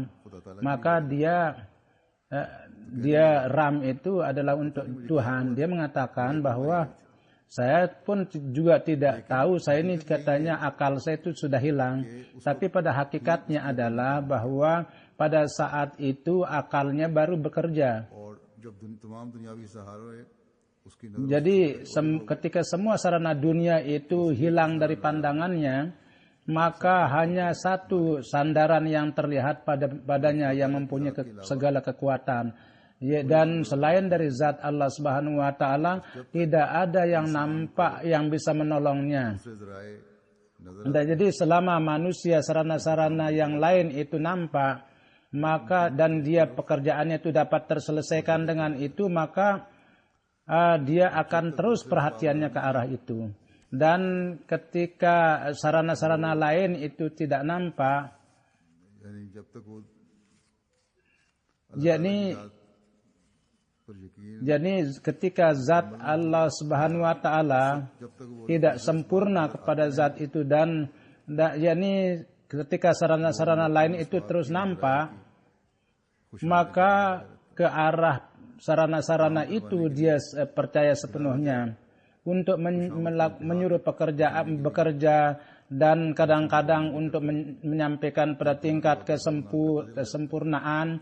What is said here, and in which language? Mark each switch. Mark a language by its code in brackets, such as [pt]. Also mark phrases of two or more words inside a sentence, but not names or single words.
[id] Maka dia ram itu adalah untuk Tuhan. Dia mengatakan bahwa saya pun juga tidak tahu, saya ini katanya akal saya itu sudah hilang. Tapi pada hakikatnya adalah bahwa pada saat itu akalnya baru bekerja. [hi] और जब तमाम दुनियावी सहारे उसकी नजर [id] Jadi ketika semua sarana dunia itu hilang dari pandangannya, maka hanya satu sandaran yang terlihat pada badannya yang mempunyai segala kekuatan. Dan selain dari zat Allah [ar] سبحانه وتعالى [id] tidak ada yang nampak yang bisa menolongnya. [hi] दूसरे जराए नजर [id] Dan jadi selama manusia sarana-sarana yang lain itu nampak, maka dan dia pekerjaannya itu dapat terselesaikan dengan itu, maka dia akan terus perhatiannya ke arah itu. Dan ketika sarana-sarana lain itu tidak nampak, [hi] यानी जब तक वो [id] yakni [hi] पर यकीन [id] jadi ketika zat Allah [ar] سبحانه وتعالى [hi] जब तक वो [id] tidak sempurna kepada zat itu dan yakni ketika sarana-sarana lain itu terus nampak, maka ke arah sarana-sarana itu dia percaya sepenuhnya untuk menyuruh bekerja dan kadang-kadang untuk menyampaikan pada tingkat kesempurnaan.